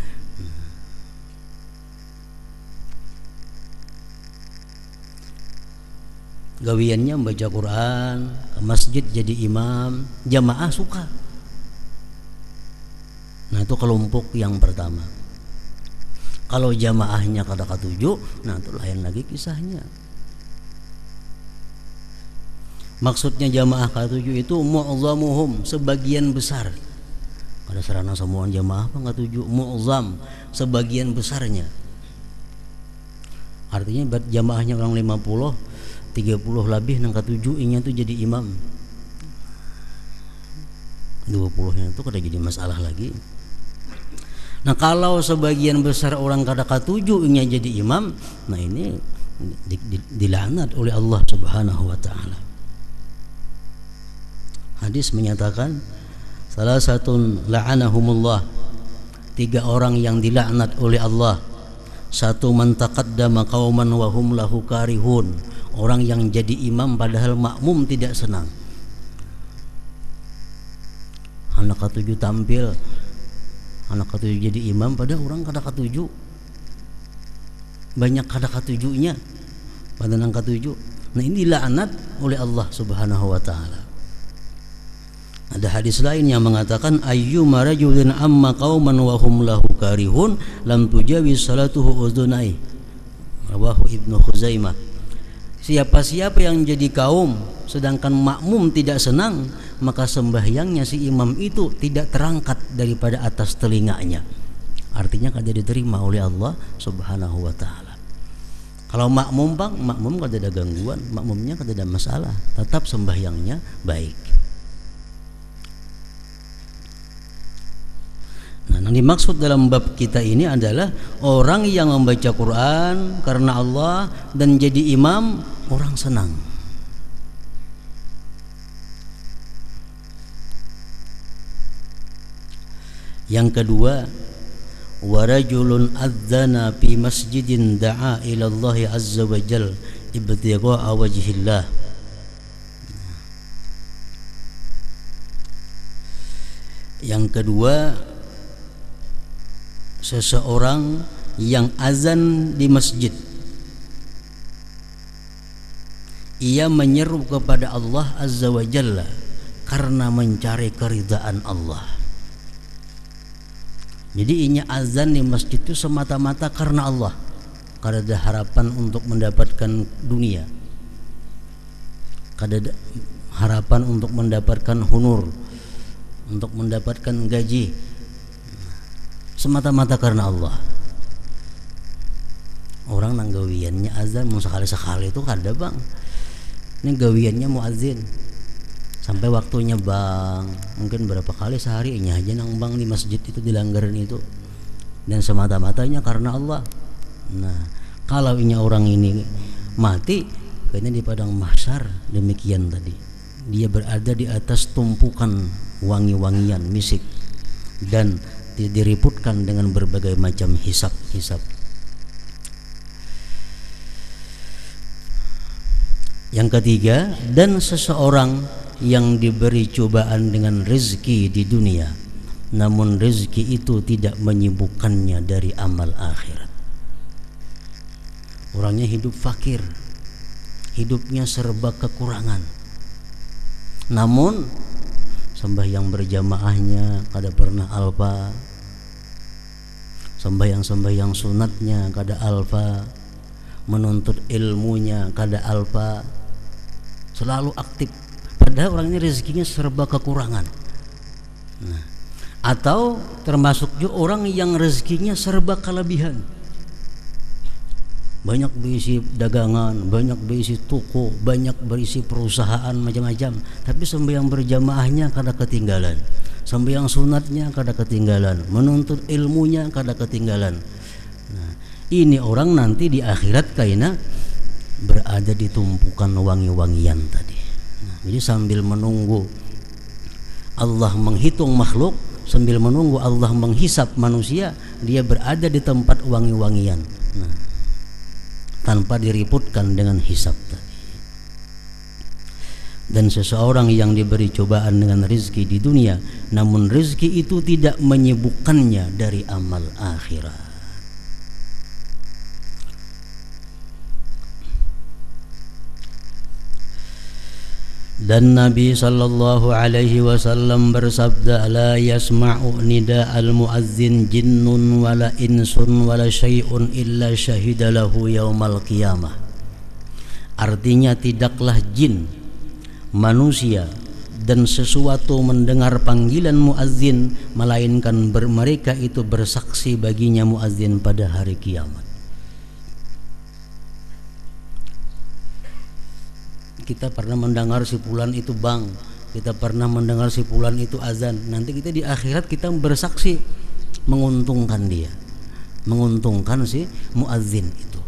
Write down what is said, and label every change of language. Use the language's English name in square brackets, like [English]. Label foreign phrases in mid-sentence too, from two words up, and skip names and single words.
[Banjar] Gawiannya membaca Quran, ke masjid jadi imam, jamaah suka. [Indonesian] Nah, itu kelompok yang pertama. [Banjar] Kalau jamaahnya kada ketujuh, nah itu lain lagi kisahnya. [Indonesian] Maksudnya jamaah ketujuh itu mu'zamuhum, sebagian besar. [Banjar] Kada serana semua jamaah apa ketujuh, mu'zam, sebagian besarnya. Artinya jamaahnya orang 50, 30 lebih nang ketujuh inya tuh jadi imam, 20-nya itu kada jadi masalah lagi. Nah, kalau sebagian besar orang kada ketujuh inya jadi imam, nah ini dilaknat oleh Allah [Arabic] سبحانه وتعالى. [Indonesian] Hadis menyatakan salah satu la'anahumullah, 3 orang yang dilaknat oleh Allah. [Arabic] 1 من تقدم قوما وهم له كارهون, [Indonesian] orang yang jadi imam padahal makmum tidak senang. [Banjar] Anak ketujuh tampil, anak ketujuh jadi imam padahal orang kada ketujuh, banyak kada ketujuhnya pada anak ketujuh. [Indonesian] Nah ini dilaknat oleh Allah [Arabic] سبحانه وتعالى. [Indonesian] Ada hadis lain yang mengatakan [Arabic] أيما رجل أم قوما وهم له كارهون لم تجاوز صلاته أذنيه. Rawahu Ibnu Khuzaimah. [Indonesian] Siapa-siapa yang jadi kaum sedangkan makmum tidak senang, maka sembahyangnya si imam itu tidak terangkat daripada atas telinganya. [Banjar] Artinya kada diterima oleh Allah [Arabic] سبحانه وتعالى. [Banjar] Kalau makmum bang, makmum kada ada gangguan, makmumnya kada ada masalah, [Indonesian] tetap sembahyangnya baik. Nah, yang dimaksud dalam bab kita ini adalah orang yang membaca Quran karena Allah dan jadi imam, orang senang. Yang kedua, [Arabic] ورجل أذن في مسجد دعا إلى الله عز وجل ابتغاء وجه الله. [Indonesian] Yang kedua, seseorang yang azan di masjid, ia menyeru kepada Allah [Arabic] عز وجل [Indonesian] karena mencari keridhaan Allah. [Banjar] Jadi inya azan di masjid itu semata-mata karena Allah, kada ada harapan untuk mendapatkan dunia, kada ada harapan untuk mendapatkan honor, untuk mendapatkan gaji, semata-mata karena Allah. Orang nang gawiannya azan mau sekali-sekali itu kada bang, ini gawiannya muazin sampai waktunya bang, mungkin berapa kali sehari ini aja nang bang di masjid itu, di langgaran itu, dan semata-matanya karena Allah. [Indonesian] Nah kalau ini orang ini mati kayaknya di padang mahsyar demikian tadi, dia berada di atas tumpukan wangi-wangian misik dan diriputkan dengan berbagai macam hisab-hisab. Yang ketiga, dan seseorang yang diberi cobaan dengan rezeki di dunia, namun rezeki itu tidak menyibukkannya dari amal akhirat. [Banjar] Orangnya hidup fakir, hidupnya serba kekurangan, namun sembahyang berjamaahnya kada pernah alfa, sembahyang sunatnya kada alfa, menuntut ilmunya kada alfa, [Indonesian] selalu aktif, padahal orang ini rezekinya serba kekurangan. [Banjar] Nah, atau termasuk juga orang yang rezekinya serba kelebihan, banyak berisi dagangan, banyak berisi toko, banyak berisi perusahaan macam-macam, tapi sembahyang berjamaahnya kada ketinggalan, sembahyang sunatnya kada ketinggalan, menuntut ilmunya kada ketinggalan. Nah, ini orang nanti di akhirat kaina berada di tumpukan wangi-wangian tadi. [Indonesian] Nah, jadi sambil menunggu Allah menghitung makhluk, sambil menunggu Allah menghisap manusia, dia berada di tempat wangi-wangian. Nah, tanpa diriputkan dengan hisab tadi. Dan seseorang yang diberi cobaan dengan rezeki di dunia, namun rezeki itu tidak menyibukkannya dari amal akhirat. Dan Nabi [Arabic] صلى الله عليه وسلم [Indonesian] bersabda, [Arabic] لا يسمع نداء المؤذن جن ولا إنس ولا شيء إلا شهد له يوم القيامة. [Indonesian] Artinya tidaklah jin, manusia dan sesuatu mendengar panggilan muazzin melainkan mereka itu bersaksi baginya muazzin pada hari kiamat. Kita pernah mendengar si fulan itu bang, kita pernah mendengar si fulan itu azan, nanti kita di akhirat kita bersaksi menguntungkan dia, menguntungkan si muazzin itu.